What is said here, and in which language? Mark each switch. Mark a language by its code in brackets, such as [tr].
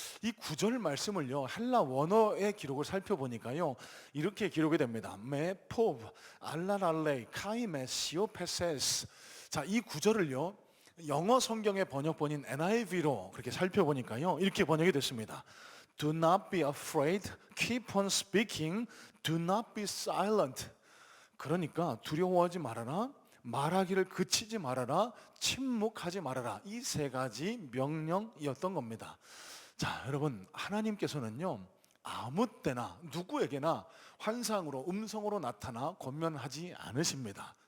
[ko] 이 9절 말씀을요, 헬라 원어의 기록을 살펴보니까요, 이렇게 기록이 됩니다. [el] 메 포브 알라랄레 카이메 시오페세스. [ko] 자, 이 9절을요, 영어 성경의 번역본인 NIV로 그렇게 살펴보니까요, 이렇게 번역이 됐습니다. [en] Do not be afraid, keep on speaking, do not be silent. [ko] 그러니까 두려워하지 말아라, 말하기를 그치지 말아라, 침묵하지 말아라. 이 세 가지 명령이었던 겁니다. 자, 여러분, 하나님께서는요, 아무 때나 누구에게나 환상으로, 음성으로 나타나 권면하지 않으십니다.